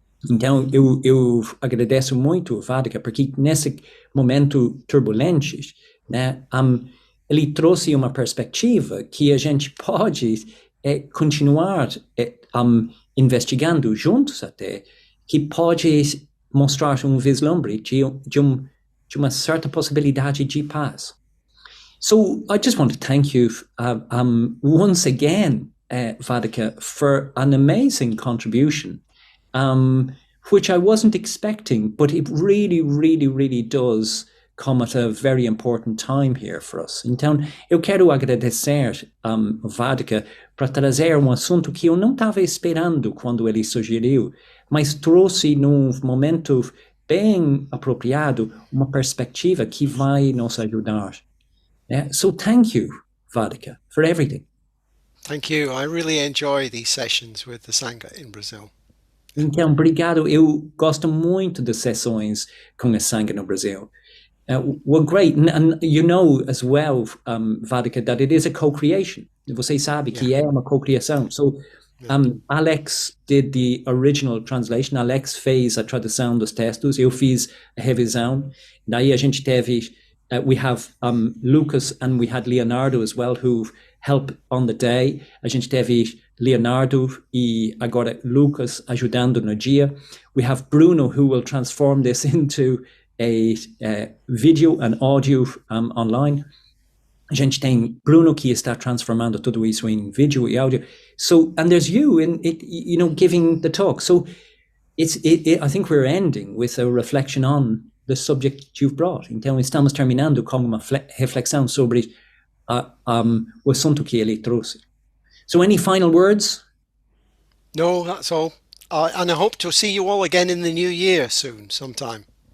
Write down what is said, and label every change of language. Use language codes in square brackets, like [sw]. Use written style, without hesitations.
[pt] Então, eu agradeço muito, Vaddhaka, porque nesse momento turbulente, né, ele trouxe uma perspectiva que a gente pode continuar investigando juntos até, que pode mostrar um vislumbre de uma certa possibilidade de paz. [en] So I just want to thank you once again, Vaddhaka, for an amazing contribution, which I wasn't expecting, but it really, really, really does come at a very important time here for us. [pt] Então, eu quero agradecer Vaddhaka para trazer um assunto que eu não estava esperando quando ele sugeriu, mas trouxe num momento bem apropriado uma perspectiva que vai nos ajudar. [en] So thank you, Vaddhaka, for everything. Thank you. I really enjoy these sessions with the Sangha in Brazil. [pt] Então, obrigado. Eu gosto muito das sessões com a Sangha no Brasil. [en] Well, great. And you know as well, Vaddhaka, that it is a co-creation. [pt] Você sabe que é uma co-criação. [en] So, Alex did the original translation. [pt] Alex fez a tradução dos textos. Eu fiz a revisão. Daí a gente teve... [en] we have Lucas and we had Leonardo as well who help on the day. [pt] A gente teve Leonardo e agora Lucas ajudando no dia. [en] We have Bruno who will transform this into a video and audio online. [pt] A gente tem Bruno que está transformando tudo isso em vídeo e áudio. [en] So, and there's you in it, you know, giving the talk. So I think we're ending with a reflection on the subject you've brought. [pt] Então, estamos terminando com uma reflexão sobre o assunto que ele trouxe. [en] So, any final words? No, that's all. And I hope to see you all again in the new year soon, sometime.